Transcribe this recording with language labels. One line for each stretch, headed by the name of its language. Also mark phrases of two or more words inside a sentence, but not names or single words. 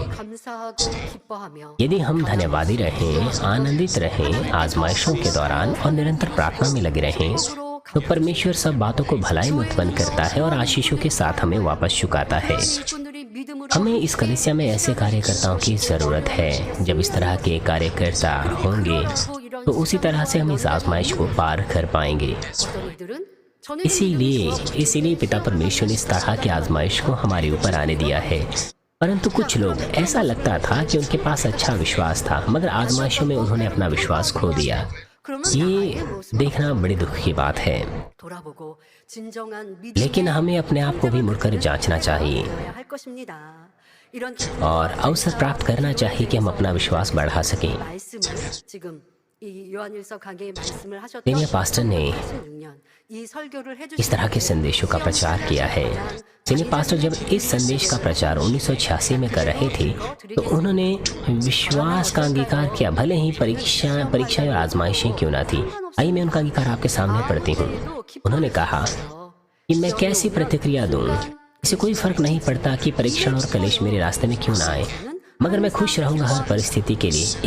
Hindi: यदि हम धन्यवादी रहें, आनंदित रहें आजमाइशों के दौरान और निरंतर प्रार्थना में लगे रहें तो परमेश्वर सब बातों को भलाई में उत्पन्न करता है और आशीषों के साथ हमें वापस चुकाता है।
Korean: 믿음으로
Hindi: हमें इस कलीसिया में ऐसे कार्यकर्ताओं की ज़रूरत है। जब इस तरह के कार्यकर्ता होंगे तो उसी तरह से हम इस आजमाइश को पार कर पाएंगे।
Korean: 어떤 이들은 저는
Hindi: इसीलिए पिता परमेश्वर ने इस तरह की आजमाइश को हमारे ऊपर आने दिया है। परंतु कुछ लोग, ऐसा लगता था कि उनके पास अच्छा विश्वास था, मगर आजमाइशों में उन्होंने अपना विश्वास खो दिया।
Korean: 그러면
Hindi: ये देखना बड़ी दुख की बात है।
Korean: 돌아보고 진정한
Hindi: लेकिन हमें अपने आप को भी मुड़कर जांचना चाहिए
Korean: 믿어야 할 것입니다. 이런
Hindi: और अवसर प्राप्त करना चाहिए कि हम अपना विश्वास बढ़ा सकें।
Korean: 말씀을 지금 이 요한일서 강해의 말씀을 하셨던
English: senior pastor
Hindi: ने
Korean: 86년 이 설교를
Hindi: इस तरह के संदेशों का प्रचार किया है।
English: senior pastor
Hindi: जब इस संदेश का प्रचार 1986 में कर रहे थे तो उन्होंने विश्वास का अंगीकार किया, भले ही परीक्षाएं और आजमाइशें क्यों ना थी। आइए मैं उनका अंगीकार आपके सामने पढ़ती हूँ। उन्होंने कहा कि मैं कैसी प्रतिक्रिया दूं, इसे कोई फर्क नहीं पड़ता कि परीक्षण और कलेश मेरे रास्ते में क्यों ना आए, मगर मैं खुश रहूंगा हर परिस्थिति के लिए।